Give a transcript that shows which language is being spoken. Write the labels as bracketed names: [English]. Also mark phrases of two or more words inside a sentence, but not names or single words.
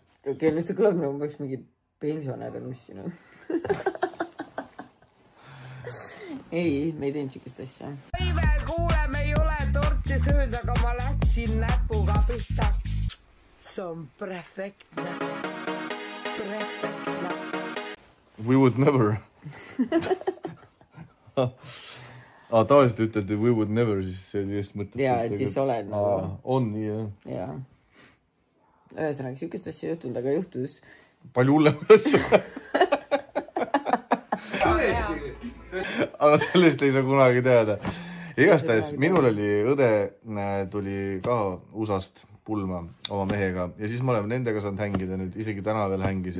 [Estonian] Okei, nüüd see kõlab nagu peaks mingi pensionäre, mis siin on. Ei, me ei teinud sükust asja. Kuule, me ei ole torti sööd, aga ma läksin näpuga pihta. See on perfektne. [English] We would never. [Estonian] Tavaliselt ütlete [English] we would never, [Estonian] siis see just mõtleb. Jaa, et siis oled nagu. On nii, jah. Jaa. Ühesõnaga, sükest asja juhtunud, aga juhtus. Palju hullemad asju. Aga sellest ei saa kunagi teada. Igastahes, minul oli õde, tuli ka USA-st pulma oma mehega ja siis me oleme nendega saanud hängida nüüd, isegi täna veel hängisime.